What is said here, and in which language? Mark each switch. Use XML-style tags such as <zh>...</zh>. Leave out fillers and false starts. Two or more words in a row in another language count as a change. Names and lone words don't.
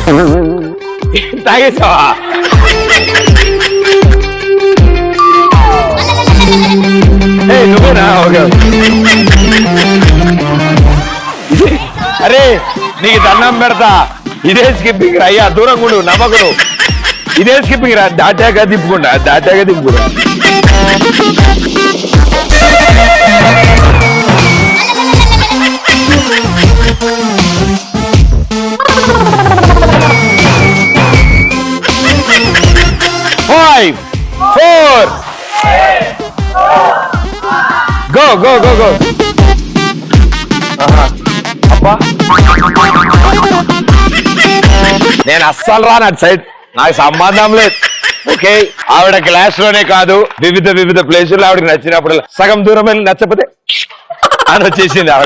<te>తాగేసావా? నువ్వేనా? ఓకే. అరే నీకు దండం పెడతా, ఇదే స్కిప్పింగ్ అయ్యా, దూరం కూడా నమ్మకుడు. ఇదే స్కిప్పింగ్ రా, దాటాక దిప్పుకుండా, దాటాక దిప్పుకుండా.</te> <en>Five, four, go, go, go, go.</en> <te>అబ్బా నేను అస్సలు రాను అటు సైడ్, నాకు సంబంధం లేదు. ఓకే, ఆవిడ క్లాస్ లోనే కాదు వివిధ ప్లేసుల్లో ఆవిడకి నచ్చినప్పుడు సగం దూరం వెళ్ళి నచ్చకపోతే అని వచ్చేసింది ఆవిడ.</te>